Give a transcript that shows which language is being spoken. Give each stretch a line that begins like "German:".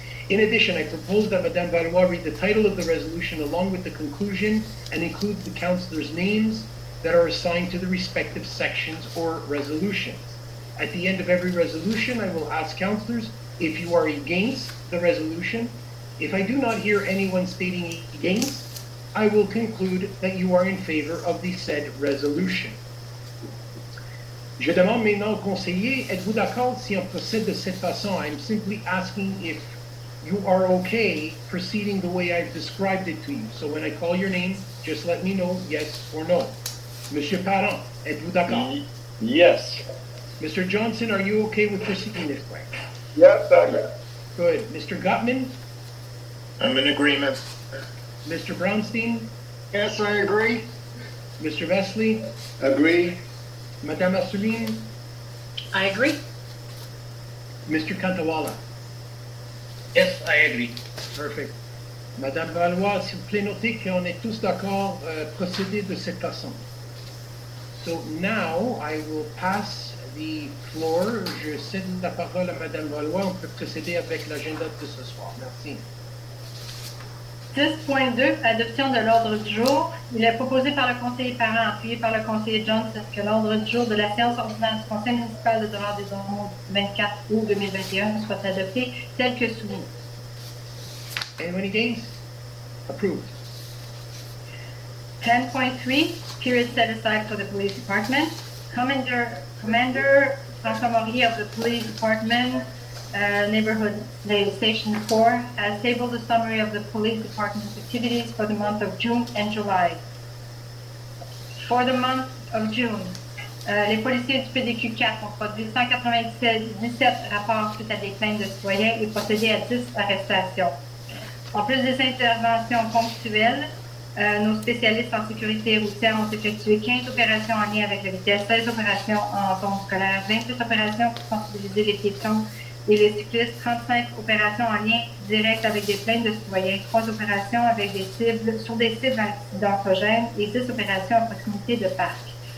English: In addition, I propose that Madame Valois read the title of the resolution along with the conclusion and include the councillors' names that are assigned to the respective sections or resolutions. At the end of every resolution, I will ask councillors if you are against the resolution. If I do not hear anyone stating against, I will conclude that you are in favor of the said resolution.
French: Je demande maintenant au conseiller, êtes-vous d'accord si on procède de cette façon?
English: I'm simply asking if you are okay proceeding the way I've described it to you. So when I call your name, just let me know yes or no.
French: Monsieur Parent, êtes-vous d'accord?
English: Yes. Mr. Johnson, are you okay with proceeding this way? Yes, I'm Good. Mr. Gutman? in agreement. Mr. Brownstein? Yes, I agree. Mr. Vesley? Agree. Madame Assouline? I agree. Mr. Kantawala? Yes, I agree. Perfect.
French: Madame Valois, s'il vous plaît, notez qu'on est tous d'accord procéder de cette façon.
English: So now I will pass the floor.
French: Je cède la parole à Madame Valois. On peut procéder avec l'agenda de ce soir. Merci. 10.2, adoption de l'ordre du jour. Il est proposé par le conseiller Parent, appuyé par le conseiller Johnson, que l'ordre du jour de la séance ordinaire du Conseil municipal de Dollard-des-Ormeaux 24 août 2021 soit adopté tel que soumis.
English: Anyone against? Approved. 10.3, period set aside for the police department. Commander François Maury of the police department, neighborhood station 4, has tabled a summary of the police department's activities for the month of June and July. For the month of June,
French: les policiers du PDQ-4 ont produit 197 rapports suite à des plaintes de citoyens et procédé à 10 arrestations. En plus des interventions ponctuelles, nos spécialistes en sécurité routière ont effectué 15 opérations en lien avec la vitesse, 16 opérations en zone scolaire, 28 opérations pour sensibiliser les piétons et les cyclistes, 35 opérations en lien direct avec des plaintes de citoyens, 3 opérations avec des cibles sur des cibles accidentogènes et 10 opérations à proximité de parcs.